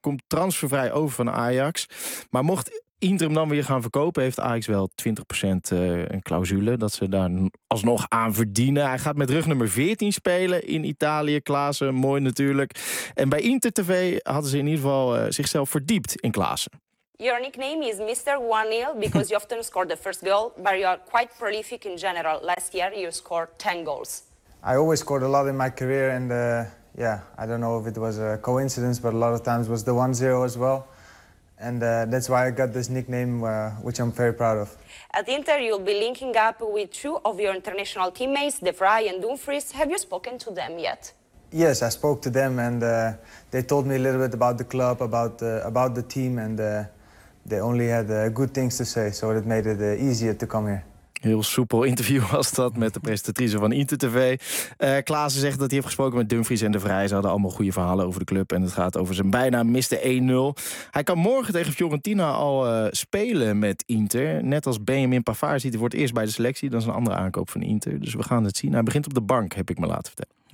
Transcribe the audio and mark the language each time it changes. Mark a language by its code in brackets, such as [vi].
[nl] Komt transfervrij over van Ajax. Maar mocht Inter hem dan weer gaan verkopen, heeft Ajax wel 20% een clausule dat ze daar alsnog aan verdienen. Hij gaat met rug nummer 14 spelen in Italië. Klaassen, mooi natuurlijk. En bij Inter TV hadden ze in ieder geval zichzelf verdiept in Klaassen. [en] Your nickname is Mr. 1-0 because you often scored the first goal, but you are quite prolific in general. Last year you scored 10 goals. I always scored a lot in my career and I don't know if it was a coincidence, but a lot of times was the 1-0 as well. And that's why I got this nickname, which I'm very proud of. At Inter, you'll be linking up with two of your international teammates, De Vrij and Dumfries. Have you spoken to them yet? Yes, I spoke to them and they told me a little bit about the club, about the team. And they only had good things to say, so that made it easier to come here. [nl] Heel soepel interview was dat met de presentatrice van Inter TV. Klaassen zegt dat hij heeft gesproken met Dumfries en De Vrij. Ze hadden allemaal goede verhalen over de club. En het gaat over zijn bijnaam Mr. 1-0. Hij kan morgen tegen Fiorentina al spelen met Inter. Net als Benjamin Pavard ziet hij voor het eerst bij de selectie. Dat is een andere aankoop van Inter. Dus we gaan het zien. Hij begint op de bank, heb ik me laten vertellen.